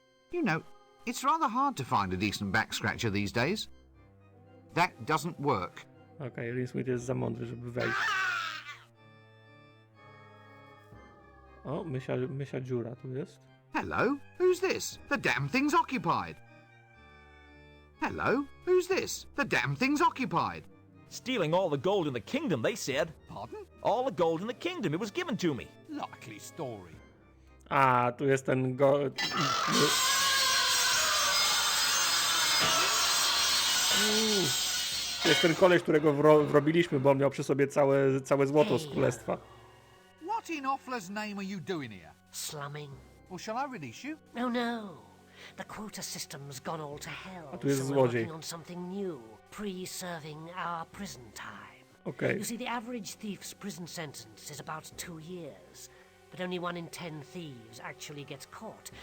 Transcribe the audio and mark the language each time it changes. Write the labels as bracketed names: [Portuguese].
[English] You know, it's rather hard to find a decent back scratcher these days. That doesn't work. [Polish] Okej, Rinsmith jest za mądry, żeby wejść. O, mysia dziura tu jest. [English] Hello, who's this? The damn thing's occupied. Hello, who's this? The damn thing's occupied. Stealing all the gold in the kingdom, they said. Pardon? All the gold in the kingdom, it was given to me. Likely story. [Polish] A, tu jest ten go... To jest ten koleś, którego wrobiliśmy, bo on miał przy sobie całe złoto z królestwa. [English] What in Offler's name are you doing here? Slumming? Well, shall I release you? Oh no. The quota system's gone all to hell. [Polish] A tu jest [English] so we're [Polish] złodziej. [English] working on something new, pre-serving our prison time. [Polish] Okej. [English] You see, the average thief's prison sentence is about 2 years, but only 1 in 10 thieves actually gets caught.